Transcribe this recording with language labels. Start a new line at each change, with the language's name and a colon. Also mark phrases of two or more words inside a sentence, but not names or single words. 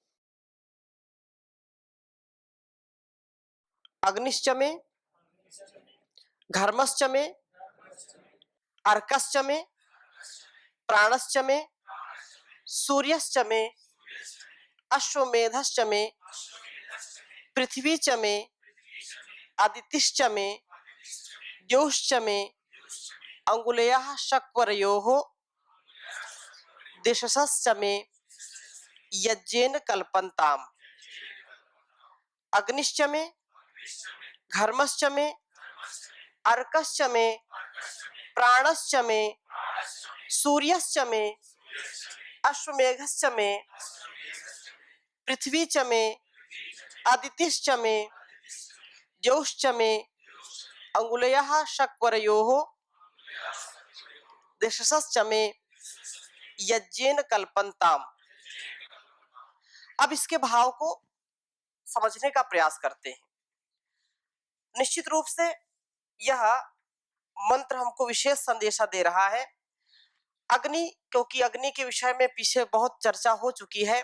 Sanskrit: अग्निश्च में, घर्मश्च में, अर्कश्च में, प्राणश्च में, सूर्यश्च में, अश्वमेधश्च में, पृथ्वी च में, आदितिश्च में, द्यौश्च में, अंगुलयः शक्वरयोः, दिशश्च में, यज्ञेन कल्पन्ताम्। अग्निश्च में, घर्मश्च में, अर्कश्च में, प्राणश्च में, सूर्यश्च में, अश्वमेघश्च में, पृथ्वी च मे आदितिश्च मे द्यौश्च मे अंगुलयः शक्वरयोः दिशश्च मे यज्ञेन कल्पन्ताम।
Hindi: अब इसके भाव को समझने का प्रयास करते हैं। निश्चित रूप से यह मंत्र हमको विशेष संदेशा दे रहा है। अग्नि, क्योंकि अग्नि के विषय में पीछे बहुत चर्चा हो चुकी है।